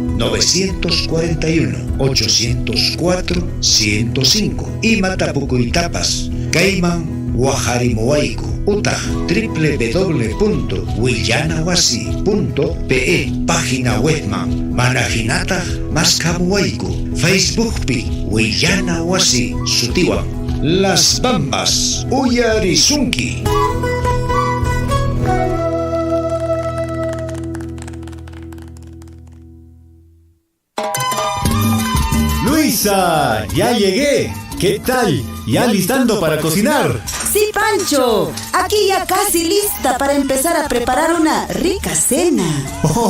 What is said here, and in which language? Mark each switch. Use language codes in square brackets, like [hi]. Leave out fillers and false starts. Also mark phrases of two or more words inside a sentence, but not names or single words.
[qu] 941-804-105 Imatapukuytapas kayman waqharimuwayku utaq www.willanawasi.pe página webman mana hinataq maskamuwayku Facebookpi Willanawasi sutiwan Las Bambas uyarisunki. [es] Luisa, ya llegué. ¿Qué tal? ¿Ya listando para cocinar? Sí, Pancho. Aquí ya casi lista para empezar a preparar una rica cena.